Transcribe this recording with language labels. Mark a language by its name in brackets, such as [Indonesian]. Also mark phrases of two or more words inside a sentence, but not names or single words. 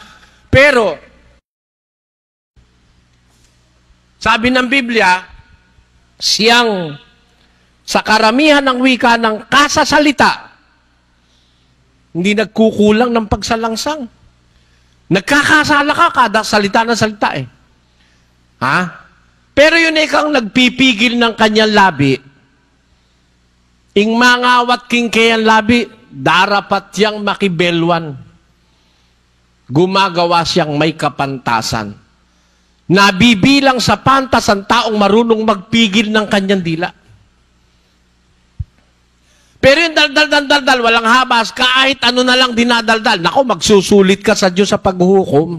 [Filipino] Pero, sabi ng Biblia, siyang sa karamihan ng wika ng kasasalita, hindi nagkukulang ng pagsalangsang. Nagkakasala ka kada salita ng salita eh. Ha? Pero yun ikang nagpipigil ng kanyang labi, [Pampanga] ing mangawat king kayang labi, darapat yang makibelwan. [Filipino] Gumagawa siyang may kapantasan. Nabibilang sa pantas ang taong marunong magpigil ng kanyang dila. Pero yung daldal, walang habas, kahit ano na lang dinadaldal, nako, magsusulit ka sa Diyos sa paghuhukom.